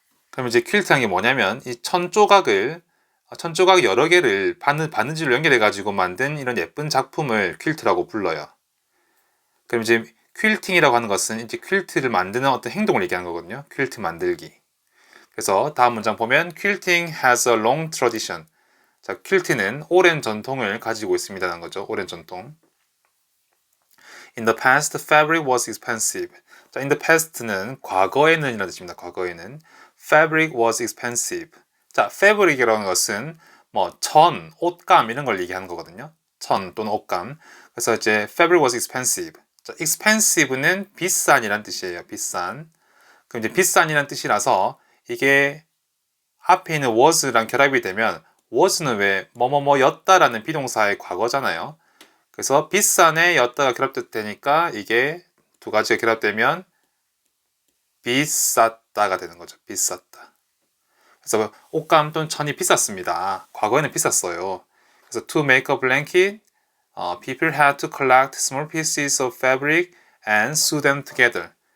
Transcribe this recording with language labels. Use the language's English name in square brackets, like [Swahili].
[Korean] 그럼 이제 퀼트한 게 뭐냐면 이 천조각 여러 개를 바느질로 연결해 가지고 만든 이런 예쁜 작품을 퀼트라고 불러요. 그럼 이제 퀼팅이라고 하는 것은 이제 퀼트를 만드는 어떤 행동을 얘기하는 거거든요. 퀼트 만들기. 그래서 다음 문장 보면 [English] Quilting has a long tradition. [Korean] 자, 퀼트는 오랜 전통을 가지고 있습니다라는 거죠. 오랜 전통. [English] In the past, fabric was expensive. [Korean] 자, [English] in the past [Korean] 는 과거에는 이라는 뜻입니다. 과거에는 [English] fabric was expensive. [Korean] 자, fabric이라는 것은 옷감 이런 걸 얘기하는 거거든요. 천 또는 옷감. 그래서 이제 [English] fabric was expensive. [Korean] 자, expensive는 비싼이란 뜻이에요. 비싼. 그럼 이제 비싼이란 뜻이라서 이게 앞에 있는 was랑 결합이 되면 was는 왜 뭐뭐뭐였다라는 비동사의 과거잖아요. 그래서 비싼에 였다가 결합되니까 이게 두 가지가 결합되면 비쌌다가 되는 거죠. 비쌌다. 그래서 옷감 또는 천이 비쌌습니다. 과거에는 비쌌어요. 그래서 [English] to make a blanket, people had to collect small pieces of fabric and sew them together.